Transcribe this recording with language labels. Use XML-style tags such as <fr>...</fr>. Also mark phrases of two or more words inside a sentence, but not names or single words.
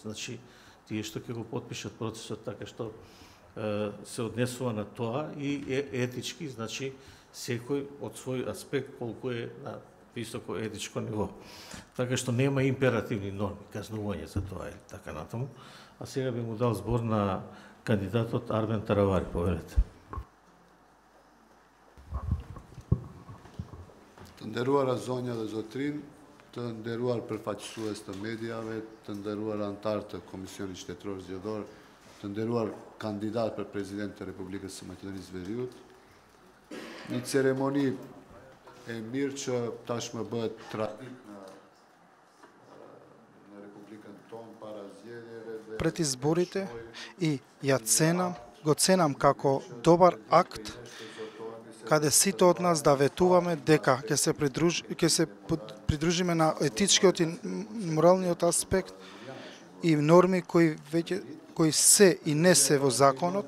<mk>Значи, тие што ќе го потпишат процесот, така што се однесува на тоа и етички, значи секој од свој аспект колку е на високо етичко ниво. Така што нема императивни норми, казнување за тоа или така натаму. А сега би му дал збор на кандидатот Армен Таравари. Повелете.</mk> <sq>Të nderuara zonja dhe zotrin, të nderuar përfaqësues të mediave, të nderuar antar të Komisionit Shtetëror Zgjedhor, të nderuar kandidat për President të Republikës së Maqedonisë Veriut. Një ceremoni e mirë që tashmë bëhet tradit në Republikën tonë para zgjedhjeve.</sq> <mk>Пред изборите и ја го ценам како добар акт каде сите од нас да ветуваме дека ќе се придружиме на етичкиот и моралниот аспект и норми кои се и не се во законот.</mk>